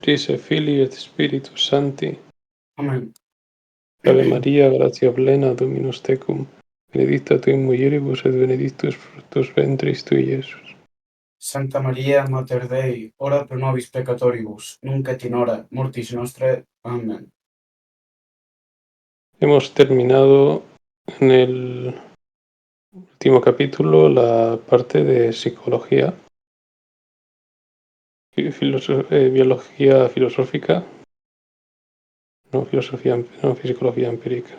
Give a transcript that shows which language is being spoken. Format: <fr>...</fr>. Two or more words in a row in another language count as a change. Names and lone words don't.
<la>Trise Filii et Spiritus Sancti. Amén. Ave Maria, gratia plena, Dominus tecum, benedicta tu in mulieribus et benedictus fructus ventris tui, Iesus. Santa Maria, Mater Dei, ora pro nobis peccatoribus, nunc et in hora mortis nostrae. Amén.</la> <es>Hemos terminado en el último capítulo la parte de psicología, biología filosófica, no psicología empírica.</es>